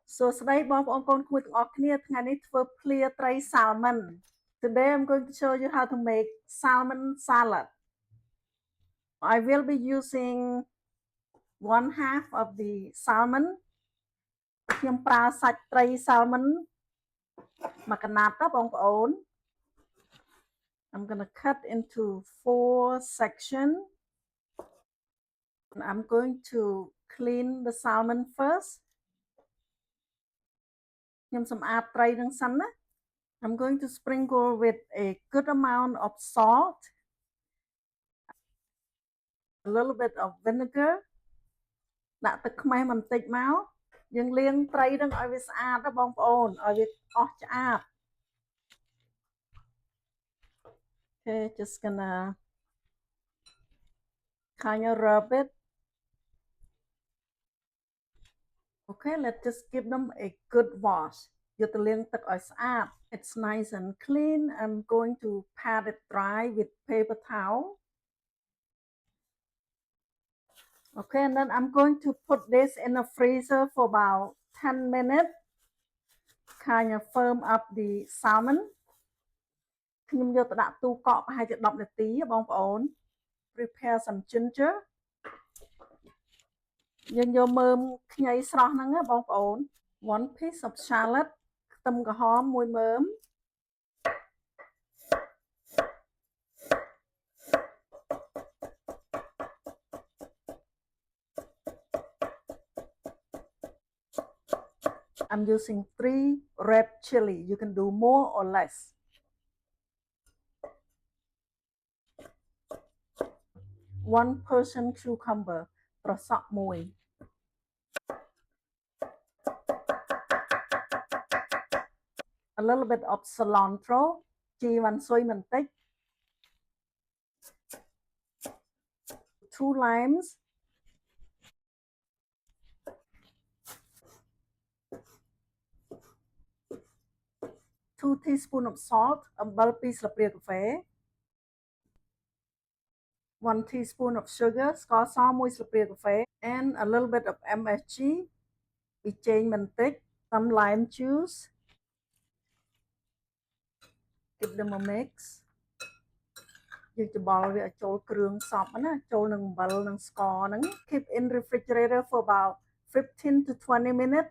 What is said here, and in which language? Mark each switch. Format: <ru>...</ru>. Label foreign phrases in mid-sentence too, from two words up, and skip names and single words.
<km>សួស្តីបងប្អូនកូនគួរទាំងអស់គ្នាថ្ងៃនេះធ្វើភ្លាត្រី salmon.</km> <en>Today I'm going to show you how to make salmon salad. I will be using 1/2 of the salmon.</en> <km>ខ្ញុំប្រើសាច់ត្រី salmon មួយកណាត់ណាបងប្អូន</km> <en>I'm going to cut into 4 sections. And I'm going to clean the salmon first.</en> <km>ខ្ញុំសម្អាតត្រីនឹងសិនណា</km> <en>I'm going to sprinkle with a good amount of salt, a little bit of vinegar.</en> <km>ដាក់ទឹកខ្មេះបន្តិចមកយើងលាងត្រីនឹងឲ្យវាស្អាតណាបងប្អូនឲ្យវាអស់ឆ្អាប</km> <en>Okay, just gonna kind of rub it. Okay, let's just give them a good wash.</en> <km>យកទៅលាងទឹកឲ្យស្អាត</km> <en>It's nice and clean. I'm going to pat it dry with paper towel. Okay, and then I'm going to put this in the freezer for about 10 minutes. Kind of firm up the salmon.</en> <km>ខ្ញុំយកទៅដាក់ទូកក់ប្រហែលជា10នាទីបងប្អូន</km> <en>Prepare some ginger.</en> <km>យើងយកមើមខ្ញីស្រស់ហ្នឹងណាបងប្អូន</km> <en>1 piece of shallot.</en> <km>ខ្ទឹមក្រហមមួយមើម</km> <en>I'm using 3 red chili. You can do more or less. 1 Persian cucumber.</en> <km>ត្រសក់មួយ</km> <en>A little bit of cilantro.</en> <km>ជីវ៉ាន់ស៊ុយបន្តិច 2 limes.</km> <en>2 teaspoons of salt.</en> <km>អំបិល 2 ស្លាបព្រាកាហ្វេ</km> <en>1 teaspoon of sugar.</en> <km>ស្ករស 1 ស្លាបព្រាកាហ្វេ</km> <en>and a little bit of MSG.</en> <km>ប៊ីចេងបន្តិច</km> <en>some lime juice. Give them a mix.</en> <km>យើងច្បល់វាឲ្យចូលគ្រឿងសព្វណាចូលនឹងអំបិលនិងស្ករហ្នឹង</km> <en>Keep in refrigerator for about 15 to 20 minutes.</en>